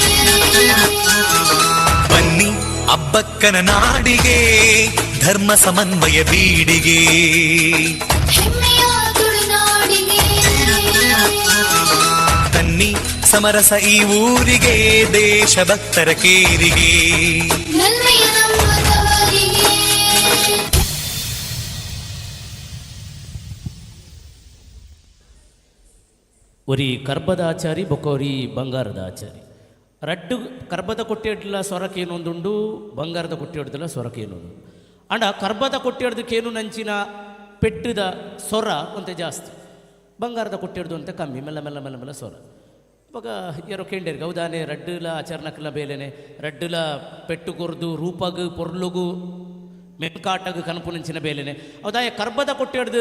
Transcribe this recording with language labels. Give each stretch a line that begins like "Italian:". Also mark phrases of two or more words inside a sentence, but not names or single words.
Kannada: ಬನ್ನಿ ಅಬ್ಬಕ್ಕನ ನಾಡಿಗೆ ಧರ್ಮ ಸಮನ್ವಯ ಬೀಡಿಗೆ ಹೆಮ್ಮೆಯ ತುಳುನಾಡಿಗೆ ತನ್ನಿ ಸಮರಸ ಈ ಊರಿಗೆ ದೇಶಭಕ್ತರ ಕೇರಿಗೆ ನಲ್ಮೆಯ ನಮ್ಮ ತವರಿಗೆ
Tulu: ಒರಿ ಕರ್ಬದ ಆಚಾರಿ ಬೊಕೋರಿ ಬಂಗಾರದ ಆಚಾರಿ ರಡ್ಡು ಕರ್ಬದ ಕೊಟ್ಟಿಡ್ಲ ಸ್ವರಕ್ಕೇನೊಂದುಂಡು ಬಂಗಾರದ ಕೊಟ್ಟಿಡ್ದಲ್ಲ ಸ್ವರಕ್ಕೇನೊಂದು ಅಂಡ ಕರ್ಬದ ಕೊಟ್ಟಿಡ್ದಕ್ಕೇನು ನಂಚಿನ ಪೆಟ್ಟದ ಸ್ವರ ಅಂತ ಜಾಸ್ತಿ ಬಂಗಾರದ ಕೊಟ್ಟಿಡ್ದು ಅಂತ ಕಮ್ಮಿ ಮೆಲ್ಲ ಮೆಲ್ಲ ಮೆಲ್ಲ ಮೆಲ್ಲ ಸ್ವರ ಇವಾಗ ಯಾರೋ ಕೇಂಡೇರಿಗೆ ಹೌದಾನೆ ರಡ್ಡುಲ ಆಚರಣಕ್ಲ ಬೇಲೆನೆ ರಡ್ಡುಲ ಪೆಟ್ಟು ಕೊರ್ದು ರೂಪಗು ಪೊರ್ಲುಗು ಮೆಂಕಾಟಗು ಕನಪು ನಂಚಿನ ಬೇಲೆನೆ ಹೌದಾ ಕರ್ಬದ ಕೊಟ್ಟಿಡ್ದು